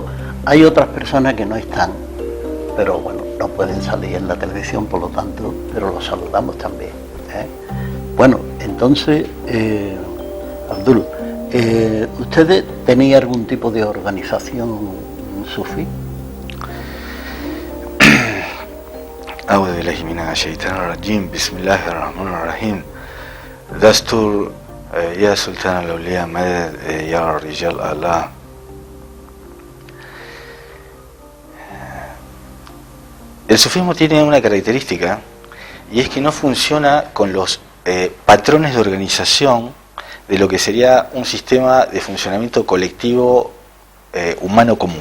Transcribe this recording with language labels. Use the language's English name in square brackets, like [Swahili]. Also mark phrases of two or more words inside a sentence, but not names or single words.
[Spanish] Hay otras personas que no están, pero bueno, no pueden salir en la televisión, por lo tanto, pero los saludamos también. Bueno, entonces, Abdul, ¿ustedes tenían algún tipo de organización sufí? [Arabic] أعوذ بالله من الشيطان الرجيم بسم الله الرحمن الرحيم دستور يا سلطان الأولياء مدد يا رجال الله. [Spanish] El sufismo tiene una característica y es que no funciona con los patrones de organización de lo que sería un sistema de funcionamiento colectivo humano común.